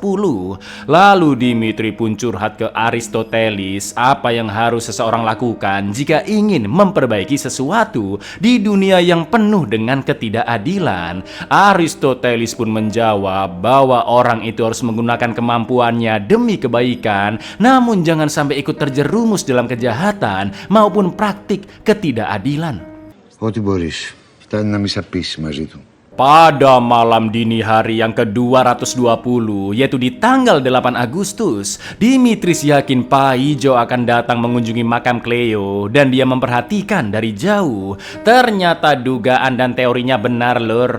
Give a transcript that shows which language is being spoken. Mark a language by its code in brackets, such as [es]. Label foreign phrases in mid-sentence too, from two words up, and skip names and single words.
[id] Lalu Dimitri pun curhat ke Aristoteles apa yang harus seseorang lakukan jika ingin memperbaiki sesuatu di dunia yang penuh dengan ketidakadilan. Aristoteles pun menjawab bahwa orang itu harus menggunakan kemampuannya demi kebaikan, namun jangan sampai ikut terjerumus dalam kejahatan maupun praktik ketidakadilan. [el] Ό,τι μπορείς. Φτάνει να μη σαπίσεις μαζί του. [id] Pada malam dini hari yang ke-220, yaitu di tanggal 8 Agustus, Dimitris yakin Paijo akan datang mengunjungi makam Cleo dan dia memperhatikan dari jauh. Ternyata dugaan dan teorinya benar lur.